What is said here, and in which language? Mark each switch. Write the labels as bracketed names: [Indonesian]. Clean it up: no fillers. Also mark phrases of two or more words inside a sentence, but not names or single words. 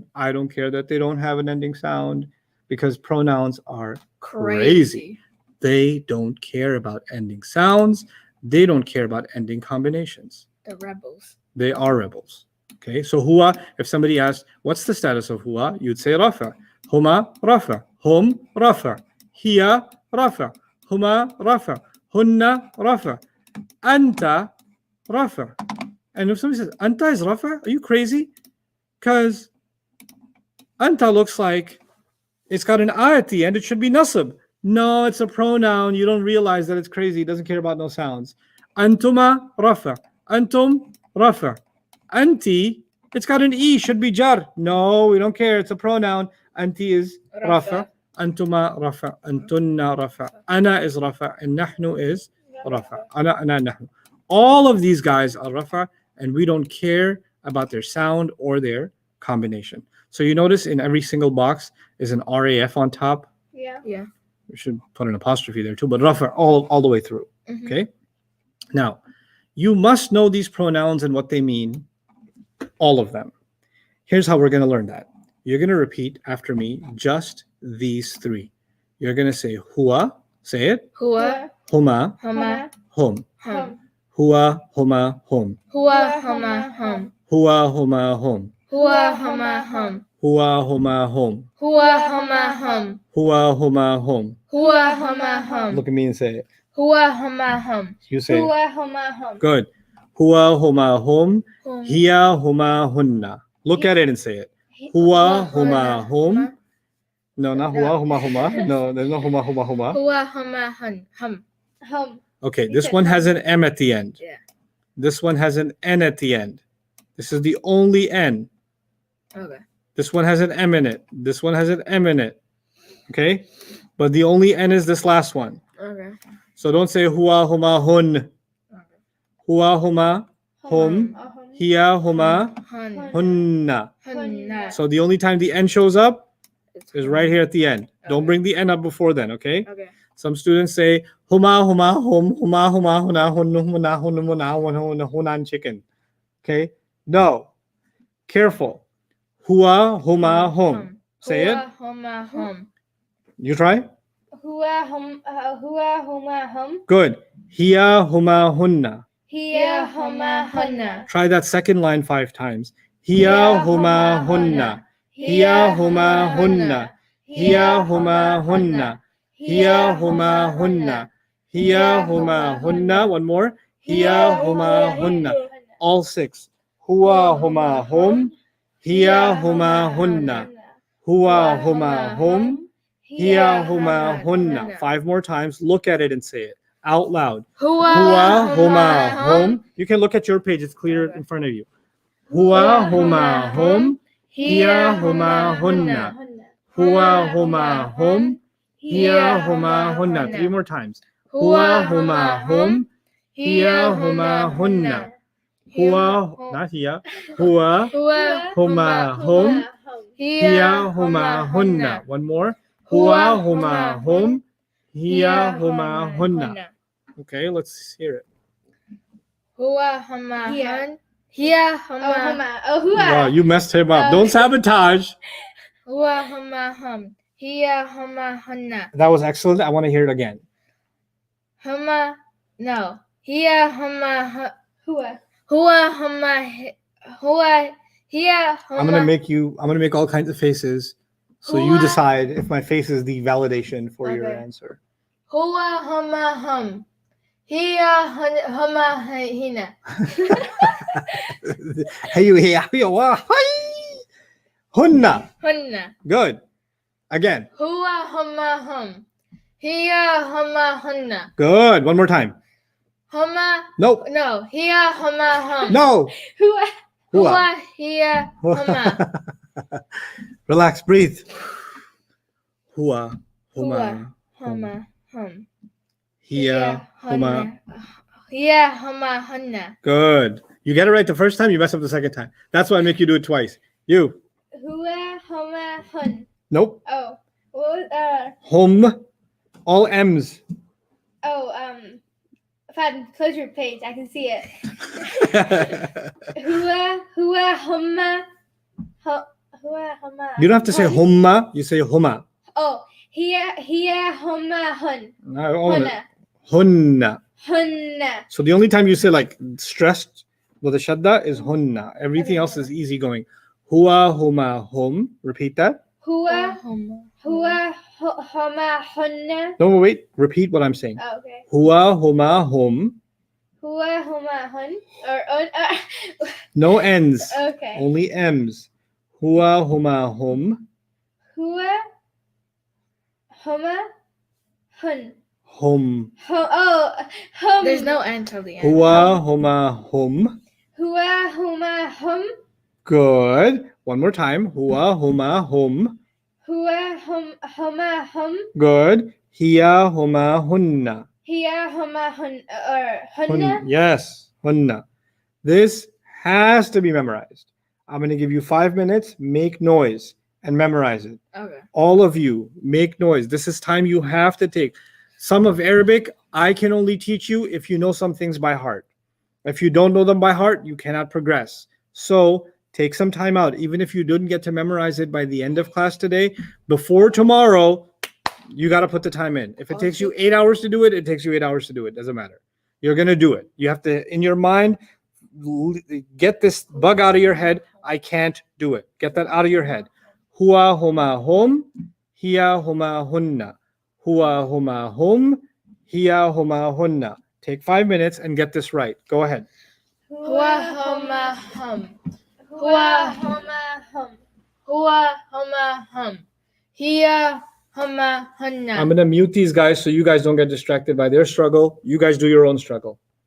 [English] I don't care that they don't have an ending sound, because pronouns are crazy. They don't care about ending sounds. They don't care about ending combinations. The rebels. They are rebels. Okay, so huwa, if somebody asks, what's the status of huwa? You'd say [Arabic] رفع. هما، رفع. هم، رفع. هي، رفع. هما، رفع. هن، رفع. أنت، رفع. [English] And if somebody says, anta is rafa, are you crazy? Because anta looks like it's got an a at the end. It should be nasab. No, it's a pronoun. You don't realize that it's crazy. It doesn't care about no sounds. [Arabic] أنتما، رفع. أنتم، رفع. [English] Anti, it's got an e. Should be jar. No, we don't care. It's a pronoun. Anti is rafa. [Arabic] أنتما، رفع. أنتن، رفع. أنا is rafa. And nahnu is rafa. أنا، نحن. [English] All of these guys are rafa, and we don't care about their sound or their combination. So you notice in every single box is an RAF on top. Yeah. Yeah. We should put an apostrophe there too, but rafa all the way through. Mhm. Okay. Now, you must know these pronouns and what they mean, all of them. Here's how we're going to learn that. You're going to repeat after me just these 3. You're going to say huwa, say it. [Arabic] Hua. Huma, Huma. hum. Hum. هو، هما، هم. هو. هما. هم. هو، هما، هم. هو. هما. هم. هو، هما، هم. هو. هما. هم. هو، هما، هم. هو. هما. هم. [English] Look at me and say it. [Arabic] هو. هما. هم. [English] You say it. [Arabic] Hua, هما، هم. Good. هو، هما, hum. Hum. هي، هما، هن. [English] Look at it and say it. [Arabic] هو، هما، هم. [English] No, not [Arabic] هو، هما، هما. [English] No, there's no [Arabic] هما، هما، هما. هو. هما. هن. Hum. Hum. [English] Okay, You this said one has [Arabic] hum. [English] an M at the end. Yeah. This one has an N at the end. This is the only N. Okay. This one has an M in it. This one has an M in it. Okay? But the only N is this last one. Okay. So don't say [Arabic] هو، هما، هن. هو، هما، هم. Hiya, huma, Hun. hunna. Hunna. [English] So the only time the N shows up It's is [Arabic] hun. [English] right here at the end. Don't Okay. bring the N up before then, okay? Okay. Some students say [Arabic] هما، هما، هم، هما، هما، هنا، هن، هنا، هن، هنا، هن، هن, [English] hunan chicken. Okay? No. Careful. [Arabic] هو، هما، هم. [English] Say it. [Arabic] هو، هما، هم. [English] You try. [Arabic] هو هما هم. Good. هي، هما, hunna. هي هما هن. [English] Try that second line 5 times. [Arabic] هي، هما، هن. هي، هما، هن. هي، هما، هن. هي، هما، هن. هي، هما، هن. [English] One more. Hiya, [Arabic] هما، هن. All 6. هو، هما، هم. هي، هما، هن. هو، هما، هم. هي، هما, [English] hunna. 5 more times. Look at it and say it out loud. [Arabic] هو، هما، هم. [English] You can look at your page. It's clear in front of you. [Arabic] Hua, هما، هم. هي، هما، هن. هو، هما، هم. هي، هما، هن. 3 [English] more times. [Arabic] هو، هما، هم. هي، هما, hunna. Hua, not hiya. Hua, Hua, هما، هم. هي، هما، هن. [English] One more. [Arabic] Hua, هما، هم. هي، هما, hunna. [English] Okay, let's hear it. [Arabic] Hua, huma, Hiya. هن. هي, Oh huma. huma. أوه هو. [English] Wow, you messed him up. Don't sabotage. [Arabic] Hua, هما، هم. هي، هما, hunna. [English] That was excellent. I want to hear it again. [Arabic] Huma, no. هي، هما, Hua. هو، هما، هو، هي، هما. [English] I'm gonna make all kinds of faces. So you [Arabic] Hua. [English] decide if my face is the validation for your Okay. answer. [Arabic] Hua, هما، هم. هي، هما، هنا. [English] Hey, you here? Hunna. [Arabic] Hunna. [English] Good. Again. [Arabic] Hua, هما، هم. هي، هما, hunna. [English] Good. One more time. [Arabic] Huma, [English] Nope. [Arabic] no. هي، هما، هم. [English] No. [Arabic] Hua. Hua. هو، هي، هما. [English] Relax. Breathe. Hua. [Arabic] Huma. هما، هم. هي. هما. هي، هما, hunna. [English] Good. You get it right the first time. You mess up the second time. That's why I make you do it twice. You. [Arabic] هو هما هن. [English] Nope. Oh. What was Hum. All M's. Fad, close your page. I can see it. [Arabic] هو هما. هو هما. [English] You don't have to say [Arabic] hun. humma. [English] You say huma. [Arabic] Oh, هي هما هن. [English] I own it. [Arabic] Hunna. Hunna. Hunna. [English] So the only time you say like stressed with a shadda is hunna. Everything else is easy going. [Arabic] هو، هما، هم. [English] Repeat that. [Arabic] Hua Huma. هما هن. [English] No, wait. Repeat what I'm saying. Oh, okay. [Arabic] Hua, هما، هم. هو هما هن. [English] Or No N's. okay. Only M's. Hua, [Arabic] هما، هم. هو هما هن. Hum. Hum. [English] There's no N till the end. [Arabic] Hua, هما، هم. هو هما هم. [English] Good. One more time. Hua, [Arabic] هما، هم. هو هما هم. Good. هي، هما, hunna. هي هما هن أو Hun- hunna. [English] Yes, hunna. This has to be memorized. I'm going to give you 5 minutes. Make noise and memorize it. Okay. All of you, make noise. This is time you have to take. Some of Arabic, I can only teach you if you know some things by heart. If you don't know them by heart, you cannot progress. So take some time out. Even if you didn't get to memorize it by the end of class today, before tomorrow, you got to put the time in. If it takes you 8 hours to do it, it takes you 8 hours to do it. Doesn't matter. You're going to do it. You have to, in your mind, get this bug out of your head. I can't do it. Get that out of your head. [Arabic] Hua, هما، هم. هي، هما، هن. هو، هما، هم. هي، هما, hunna. [English] Take 5 minutes and get this right. Go ahead. [Arabic] Hua, هما، هم. هو هما هم. هو، هما، هم. هي، هما, hunna. [English] I'm going to mute these guys so you guys don't get distracted by their struggle. You guys do your own struggle.